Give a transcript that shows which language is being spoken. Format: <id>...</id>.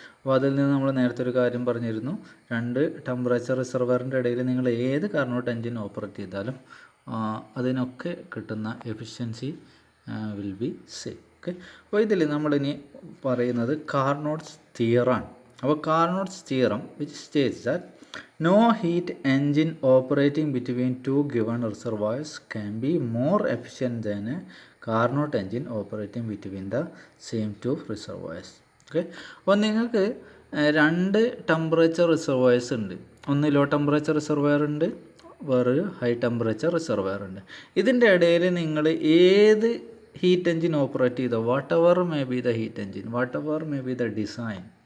<ml>അപ്പോൾ അതിൽ നിന്ന് നമ്മൾ നേരത്തെ ഒരു കാര്യം പറഞ്ഞിരുന്നു, രണ്ട് ടെമ്പറേച്ചർ റിസർവയറിൻ്റെ ഇടയിൽ നിങ്ങൾ ഏത് കാർനോട്ട് എൻജിൻ ഓപ്പറേറ്റ് ചെയ്താലും അതിനൊക്കെ കിട്ടുന്ന efficiency</ml> <en>Will be same.</en> <ml>Okay, അപ്പോൾ ഇതിൽ നമ്മളിനി പറയുന്നത് കാർനോട്ട്സ് തിയറാണ്.</ml> <en>അപ്പോൾ Carnot's theorem which states that no heat engine operating between two given reservoirs can be more efficient than a Carnot engine operating between the same two reservoirs.</en> <ml>Okay, അപ്പോൾ നിങ്ങൾക്ക് രണ്ട് temperature റിസർവോയർസ് ഉണ്ട്. ഒന്ന് ലോ ടെമ്പറേച്ചർ റിസർവോയർ ഉണ്ട്, വേറൊരു high temperature reservoir ഉണ്ട്. ഇതിൻ്റെ ഇടയിൽ നിങ്ങൾ ഏത് ഹീറ്റ് എൻജിൻ ഓപ്പറേറ്റ് ചെയ്തോ,</ml> <en>Whatever may be the heat engine, whatever may be the design.</en>